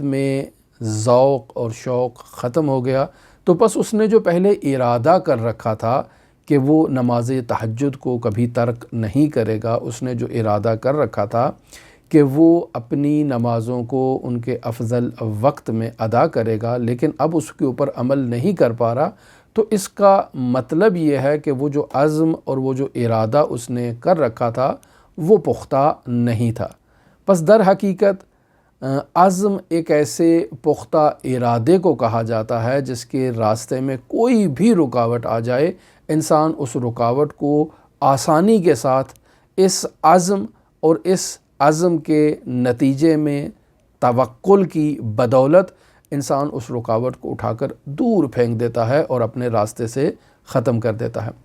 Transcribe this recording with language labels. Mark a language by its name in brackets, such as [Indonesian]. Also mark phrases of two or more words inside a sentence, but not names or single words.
[Urdu] میں ذوق اور شوق ختم ہو گیا، تو بس اس نے جو پہلے ارادہ کر رکھا تھا کہ وہ نماز تہجد کو کبھی ترک نہیں کرے گا، اس نے جو ارادہ کر رکھا تھا کہ وہ اپنی نمازوں کو ان کے افضل وقت میں ادا کرے گا، لیکن اب اس کے اوپر عمل نہیں کر پا رہا، تو اس کا مطلب یہ ہے کہ وہ جو عزم اور وہ جو ارادہ اس نے کر رکھا تھا وہ پختہ نہیں تھا۔ پس در حقیقت عزم ایک ایسے پختہ ارادے کو کہا جاتا ہے جس کے راستے میں کوئی بھی رکاوٹ آ جائے، انسان اس رکاوٹ کو آسانی کے ساتھ اس عزم اور اس عزم کے نتیجے میں توکل کی بدولت انسان اس رکاوٹ کو اٹھا کر دور پھینک دیتا ہے اور اپنے راستے سے ختم کر دیتا ہے۔